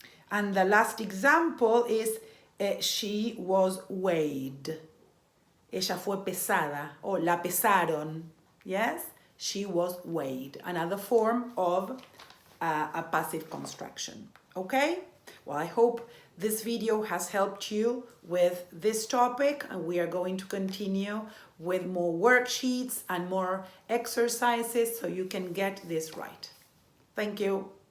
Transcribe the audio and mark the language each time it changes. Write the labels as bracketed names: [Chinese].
[English] And the last example is she was weighed. [Spanish] Ella fue pesada, o la pesaron. [English] Yes? She was weighed. Another form of a passive construction. Okay? Well, I hope this video has helped you with this topic, and we are going to continue with more worksheets and more exercises so you can get this right. Thank you.